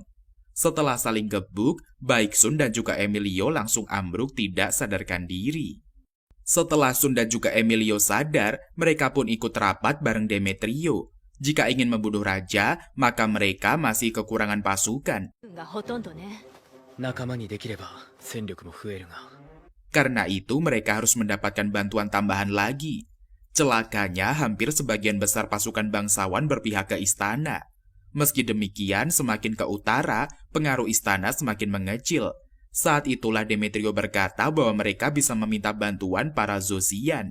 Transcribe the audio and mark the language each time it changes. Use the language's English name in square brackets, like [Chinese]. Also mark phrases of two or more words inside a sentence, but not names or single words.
[Indonesian] Setelah saling gebuk, baik Sun dan juga Emilio langsung ambruk tidak sadarkan diri. Setelah Sun dan juga Emilio sadar, mereka pun ikut rapat bareng Demetrio. Jika ingin membunuh raja, maka mereka masih kekurangan pasukan. [Japanese] がほとんどね。仲間にできれば戦力も増えるが [Indonesian] Karena itu mereka harus mendapatkan bantuan tambahan lagi. Celakanya hampir sebagian besar pasukan bangsawan berpihak ke istana. Meski demikian, semakin ke utara, pengaruh istana semakin mengecil. Saat itulah Demetrio berkata bahwa mereka bisa meminta bantuan para Zosian.